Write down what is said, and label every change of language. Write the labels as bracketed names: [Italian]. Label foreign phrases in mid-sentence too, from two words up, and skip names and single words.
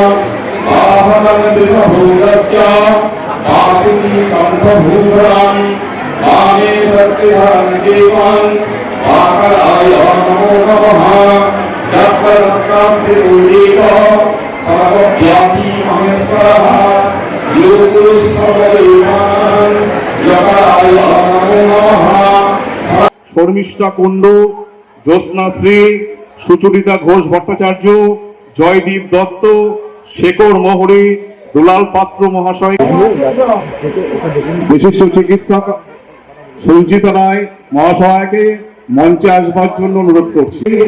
[Sanskrit] वाहनं विष्णुभूतस्य वासुकी कंठभूषणं वामे शक्तिधरं देवं वाकराय नमो नमः। चक्ररत्नास्ति उल्लेख सर्वव्यापी महेश्वरः योगुरुः सर्वदेवानां यकाराय नमो नमः। [Bangla] শর্মিষ্ঠা কুণ্ডু, জ্যোৎস্নাশ্রী, সুচরিতা ঘোষ ভট্টাচার্য, জয়দীপ দত্ত, শেখর মোহরি, দুলাল পাত্র মহাশয়, বিশিষ্ট চিকিৎসক সঞ্চিতা রায় মহাশয়কে মঞ্চে আসবার জন্য অনুরোধ করছি।